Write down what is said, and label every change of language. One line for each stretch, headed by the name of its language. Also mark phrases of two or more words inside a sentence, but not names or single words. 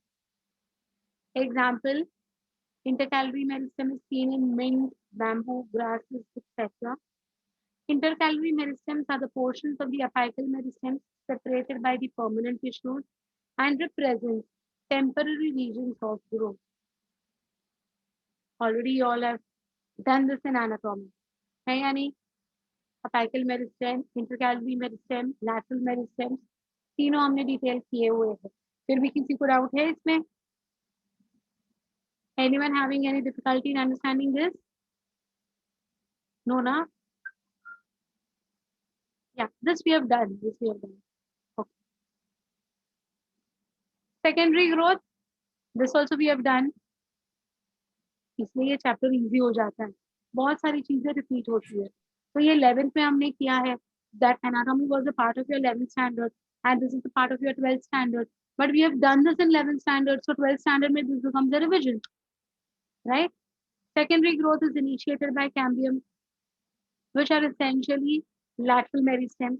English: Example, intercalary meristem is seen in mint, bamboo, grasses, etc. Intercalary meristems are the portions of the apical meristems separated by the permanent tissues and represent temporary regions of growth. Already you all have done this in anatomy.
Hindi: है या नहीं?
English: Apical meristem, intercalary meristem, lateral meristem,
Hindi: तीनों हमने डिटेल किए हुए हैं. फिर भी किसी को डाउट है इसमें?
English: Anyone having any difficulty in understanding this? No, na? Yeah, this we have done. This we have done. Okay. Secondary growth. This also we have done.
Hindi: इसलिए ये
English: chapter easy
Hindi: हो जाता है. बहुत सारी चीजें रिपीट होती है. तो ये 11th में हमने किया है.
English: That anatomy was a part of your 11th standard, and this is a part of your 12th standard. But we have done this in 11th standard, so 12th standard में this becomes a revision, right? Secondary growth is initiated by cambium, which are essentially lateral meristems.